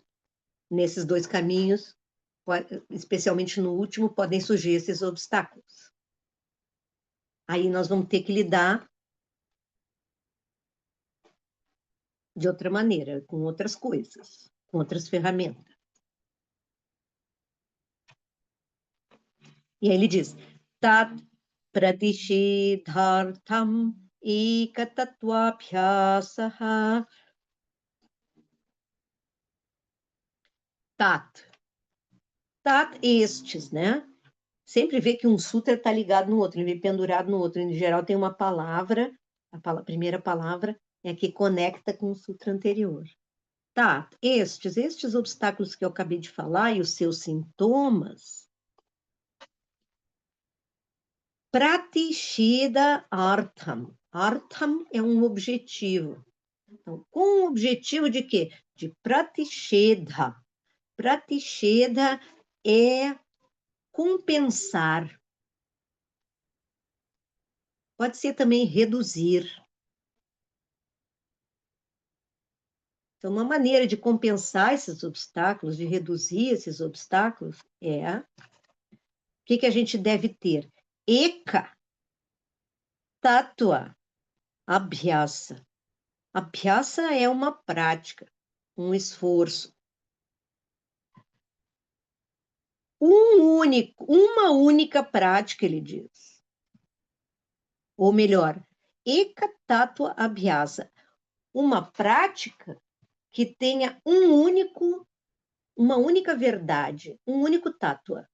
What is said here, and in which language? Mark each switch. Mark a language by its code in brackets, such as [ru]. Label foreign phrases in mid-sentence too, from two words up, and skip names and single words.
[pt] Nesses 2 caminhos, especialmente no último, podem surgir esses obstáculos. Aí nós vamos ter que lidar de outra maneira, com outras coisas, com outras ferramentas. E aí ele diz, [sa] Tat pratishidhartham ekatattvabhyasaha. [pt] Tat. Tat estes, né? Sempre vê que um sutra está ligado no outro, ele vem pendurado no outro. Em geral tem uma palavra, primeira palavra é a que conecta com o sutra anterior. Tá, estes obstáculos que eu acabei de falar e os seus sintomas, [sa] pratishida artham. [pt] Artham é um objetivo. Então, com o objetivo de quê? De pratishedha. Pratishedha é compensar. Pode ser também reduzir. Então, uma maneira de compensar esses obstáculos, de reduzir esses obstáculos, é o que a gente deve ter? [sa] Eka, tatua, abhyasa. [pt] Abhyasa é uma prática, um esforço. Uma única prática, ele diz. Ou melhor, [sa] eka tatua abhyasa. [pt] Uma prática que tenha uma única verdade, um único tatua.